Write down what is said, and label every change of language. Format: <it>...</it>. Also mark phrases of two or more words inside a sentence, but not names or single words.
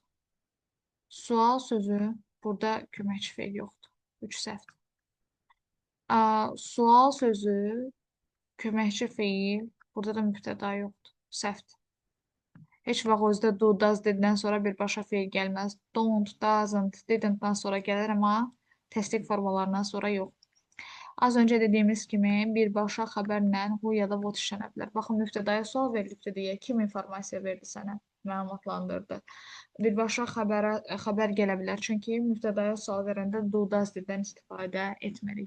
<az>Sual sözü burada köməkçi feil yoxdur. 3 səhvdir. Sual sözü köməkçi feil burada da mübtəda yoxdur. Səhvdir. Heç vaxt özdə</az> <en>do, does</en> <az>dedidən sonra birbaşa feil gəlməz.</az> <en>Don't, doesn't,</en> <az>didn't-dan sonra gəlir, amma təsdiq formalarından sonra yox. Az öncə dediyimiz kimi birbaşa xəbərlə who ya da what işlənə bilər. Baxın, mübtədaya sual verilibdir deyə kim informasiya verdi sənə, məlumatlandırdı. Birbaşa xəbər gələ bilər. Çünki mübtədaya sual verəndə</az> <en>do, does</en> <az>dedən istifadə etmirik.</az>